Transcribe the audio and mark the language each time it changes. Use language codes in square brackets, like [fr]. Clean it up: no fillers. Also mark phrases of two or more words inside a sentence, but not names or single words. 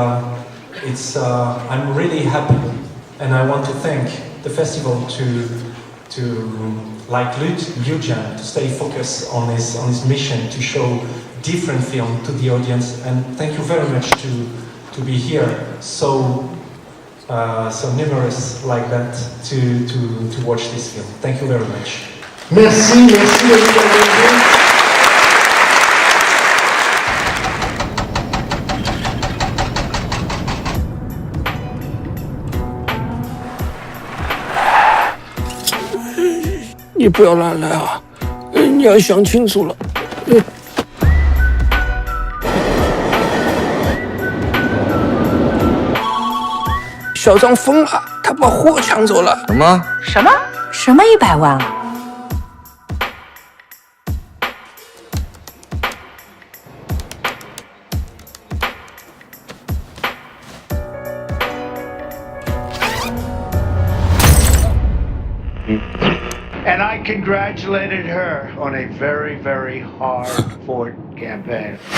[en] I'm really happy, and I want to thank the festival to like Liu Jian to stay focused on his mission to show different film to the audience, and thank you very much to be here so numerous like that to watch this film. Thank you very much. [fr] Merci, merci de nous avoir. [zh] 你不要乱来啊！你要想清楚了。小张疯了，他把货抢走了。什么？什么100万？ [en] And I congratulated her on a very, very hard-fought campaign.